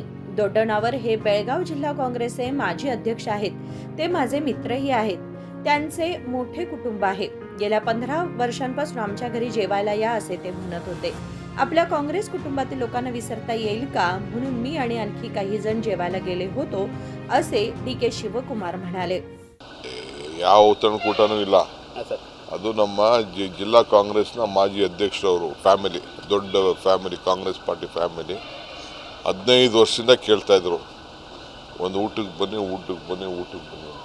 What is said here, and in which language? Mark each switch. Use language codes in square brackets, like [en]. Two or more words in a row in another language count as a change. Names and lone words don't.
[mr] दोड्डणवर हे बेळगाव जिल्हा काँग्रेसचे माजी अध्यक्ष आहेत. ते माझे मित्रही आहेत. त्यांचे मोठे कुटुंब आहे. गेल्या 15 वर्षांपासून आमच्या घरी जेवायला या असे ते म्हणत होते. आपल्या काँग्रेस कुटुंबातील लोकांना विसरता येईल का म्हणून मी आणि आणखी काही जण जेवायला गेले होतो असे डी.के. ಶಿವಕುಮಾರ್ म्हणाले. [kn] ಯಾವ ಒತ್ತಡಕೂಟನೂ ಇಲ್ಲ. ಅದು ನಮ್ಮ ಜಿಲ್ಲಾ ಕಾಂಗ್ರೆಸ್ನ ಮಾಜಿ ಅಧ್ಯಕ್ಷರವರು ಫ್ಯಾಮಿಲಿ, ದೊಡ್ಡ ಫ್ಯಾಮಿಲಿ, ಕಾಂಗ್ರೆಸ್ ಪಾರ್ಟಿ ಫ್ಯಾಮಿಲಿ 15 ವರ್ಷದಿಂದ ಕೇಳ್ತಾ ಇದ್ರು, ಒಂದು ಊಟಕ್ಕೆ ಬನ್ನಿ ಅಂತ.